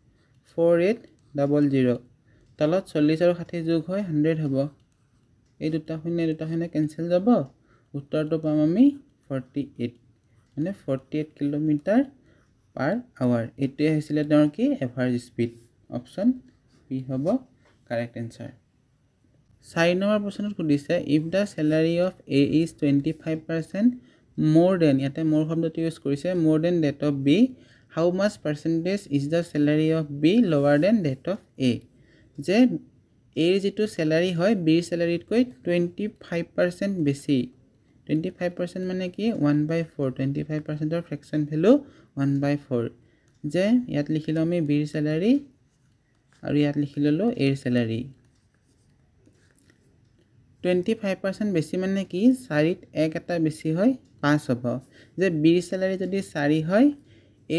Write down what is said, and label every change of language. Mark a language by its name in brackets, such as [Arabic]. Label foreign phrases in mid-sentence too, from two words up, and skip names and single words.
[Assamese] 4800 তলত 40 আৰু 60 যোগ হয় 100 হ'ব এই দুটা শূন্য কেনসেল যাব উত্তৰটো পাম আমি 48 মানে 48 [English] kilometre per hour [Assamese] এতে হৈছিলে তেওঁৰ কি [English] average speed option B [Assamese] হ'ব [English] correct answer [Assamese] 4 নম্বৰ প্ৰশ্নত সুধিছে [English] if the salary of a is 25% more than [Assamese] ইয়াতে more শব্দটো ইউজ কৰিছে [English] more than that of b how much percentage is the salary of b lower than that of a [Assamese] যে a যেটো salary হয় b salary কৈ 25% বেছি 25% মানে কি 1/4 25% [English] of fraction value [Assamese] 1/4 যে ইয়াত লিখিলো আমি b ৰ salary আৰু ইয়াত লিখিলো a ৰ salary 25% বেছি মানে কি 4 ত 1 এটা বেছি হয় 5 হ'ব যে b ৰ salary যদি 4 হয় a